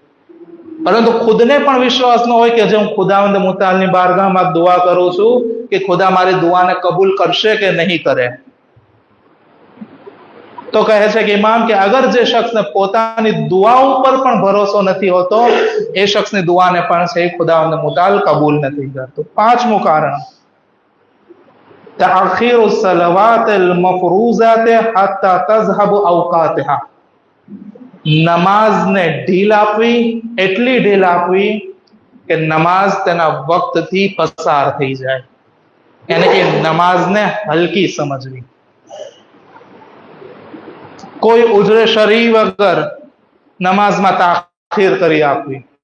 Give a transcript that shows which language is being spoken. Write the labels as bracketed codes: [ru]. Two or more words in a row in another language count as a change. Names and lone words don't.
[gu] પરંતુ ખુદને પણ વિશ્વાસ ન હોય કે જે હું ખુદાવંદ મુતાલની બારગાહમાં દુઆ કરું છું કે ખુદા મારી દુઆને કબૂલ કરશે કે નહીં કરે. તો કહે છે કે ઇમામ કે અગર જે શખ્સને પોતાની દુઆ ઉપર પણ ભરોસો નથી હોતો એ શખ્સની દુઆને પણ છે ખુદાવંદ મુતાલ કબૂલ નથી કરતો. પાંચમું કારણ [ar] تأخير الصلوات المفروضات حتى تذهب أوقاتها. [gu] નમાઝને ઢીલ આપવી, એટલી ઢીલ આપવી કે નમાઝ તેના વક્તથી પસાર થઈ જાય, એટલે કે નમાઝને હલકી સમજવી. કોઈ ઉજરે શરી વગર નમાઝમાં તાખીર કરી આપવી.